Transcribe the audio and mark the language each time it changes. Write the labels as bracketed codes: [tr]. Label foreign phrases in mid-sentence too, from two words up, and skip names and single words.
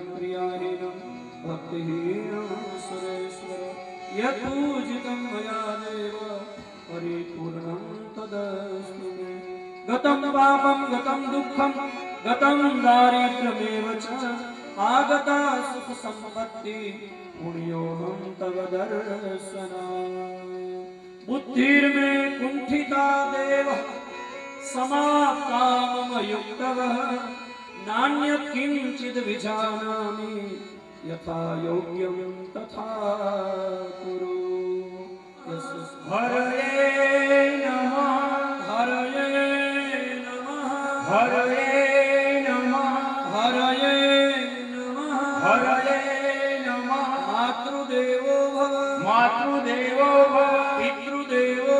[sa] ક્રિયાહીनं ભક્તિહીनं સુરેશ્વર યत् પૂજિतं મયા દેવ પરિપૂર્ણં તદસ્તુ મે ગतं પાપં ગतं દુઃખં ગतं દારિદ્ર્યમેવ ચ આગતા સુખ સંપત્તિ પુણ્યોऽહं તવ દર્શનાય बुद्धिर्मे कुंठिता देव समाप्ता मम युक्तवः नान्यत् किंचित् विजानामि यथा योग्यं तथा कुरु हरये नमः हरये नमः हरये नमः हरये नमः हरये नमः मातृदेवो भव मातृदेवो भव पितृदेवो